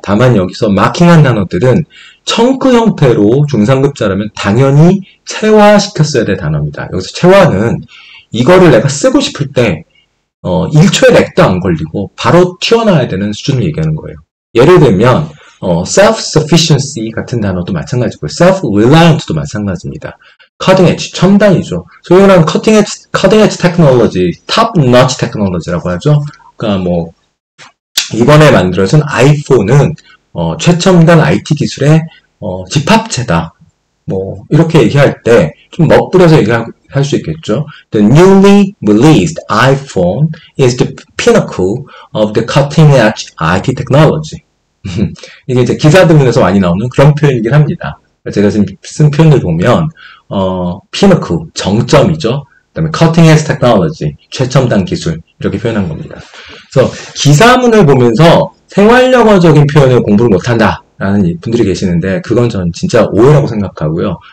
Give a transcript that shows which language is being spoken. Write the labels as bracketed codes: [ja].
[ko] 다만 여기서 마킹한 단어들은 청크 형태로 중상급자라면 당연히 체화시켰어야 될 단어입니다. 여기서 체화는 이거를 내가 쓰고 싶을 때 1초의 렉도 안 걸리고 바로 튀어나와야 되는 수준을 얘기하는 거예요. 예를 들면 self-sufficiency 같은 단어도 마찬가지고요. self-reliant도 마찬가지입니다. cutting edge, 첨단이죠. 소위 말하는 cutting edge technology, top-notch technology 라고 하죠. 그러니까 이번에 만들어진 아이폰은 최첨단 IT 기술의 집합체다. 이렇게 얘기할 때 좀 멋부려서 얘기할 수 있겠죠. [en] The newly released iPhone is the pinnacle of the cutting edge IT technology. [ko] 이게 이제 기사들에서 많이 나오는 그런 표현이긴 합니다. 제가 지금 쓴 표현을 보면 pinnacle, 정점이죠. 그다음에 cutting edge technology, 최첨단 기술 이렇게 표현한 겁니다. 그래서 기사문을 보면서 생활영어적인 표현을 공부를 못한다 라는 분들이 계시는데 그건 전 진짜 오해라고 생각하고요.